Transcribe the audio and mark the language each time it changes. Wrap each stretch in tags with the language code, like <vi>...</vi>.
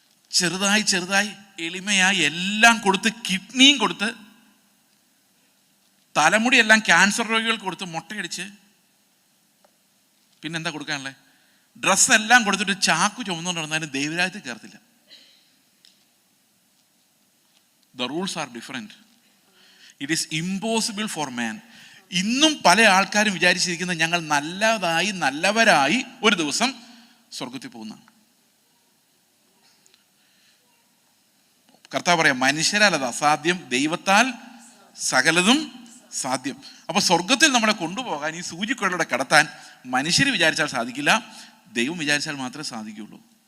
<ml>ചെറുതായി എളിമയായി എല്ലാം കൊടുത്ത്, കിഡ്നിയും കൊടുത്ത്, തലമുടിയെല്ലാം ക്യാൻസർ രോഗികൾക്ക് കൊടുത്ത്, മുട്ടയടിച്ച്, പിന്നെന്താ കൊടുക്കാനുള്ളത്? ഡ്രസ്സെല്ലാം കൊടുത്തിട്ട് ചാക്കു ചുമന്നുകൊണ്ട് നടന്നാലും ദൈവരാജ്യത്തിൽ കയറത്തില്ല.</ml> <en>The rules are different. It is impossible for man.</en> <ml>ഇന്നും പല ആൾക്കാരും വിചാരിച്ചിരിക്കുന്നത് ഞങ്ങൾ നല്ലവരായി ഒരു ദിവസം സ്വർഗത്തിൽ പോകുന്ന. കർത്താവ് പറയാം, മനുഷ്യരാൽ അത് അസാധ്യം, ദൈവത്താൽ സകലതും സാധ്യം. അപ്പൊ സ്വർഗത്തിൽ നമ്മളെ കൊണ്ടുപോകാൻ, ഈ സൂചിക്കുഴലിലൂടെ കടത്താൻ മനുഷ്യർ വിചാരിച്ചാൽ സാധിക്കില്ല, ദൈവം വിചാരിച്ചാൽ മാത്രമേ സാധിക്കുകയുള്ളൂ.</ml>